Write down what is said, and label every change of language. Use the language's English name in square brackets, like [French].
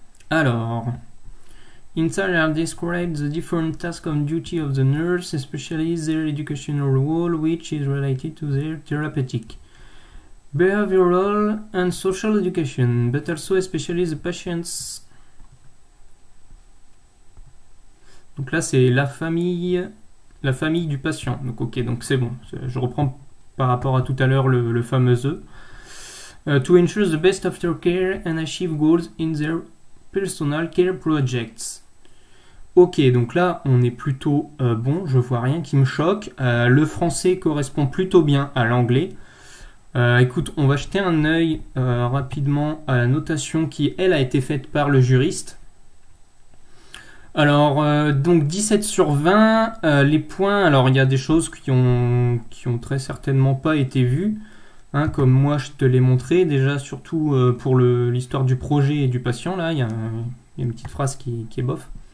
[English] Alors, inside are described the different tasks and duty of the nurse, especially their educational role, which is related to their therapeutic, behavioral and social education, but also especially the patient's. [French] Donc là, c'est la famille du patient. Donc ok, donc c'est bon. Je reprends par rapport à tout à l'heure le fameux E. [English] To ensure the best aftercare and achieve goals in their personal care projects. [French] Ok, donc là, on est plutôt bon. Je vois rien qui me choque. Le français correspond plutôt bien à l'anglais. Écoute, on va jeter un œil rapidement à la notation qui, elle, a été faite par le juriste. Alors, donc 17 sur 20, les points, alors il y a des choses qui ont très certainement pas été vues, hein, comme moi je te l'ai montré, déjà surtout pour l'histoire du projet et du patient, là, il y a une petite phrase qui est bof.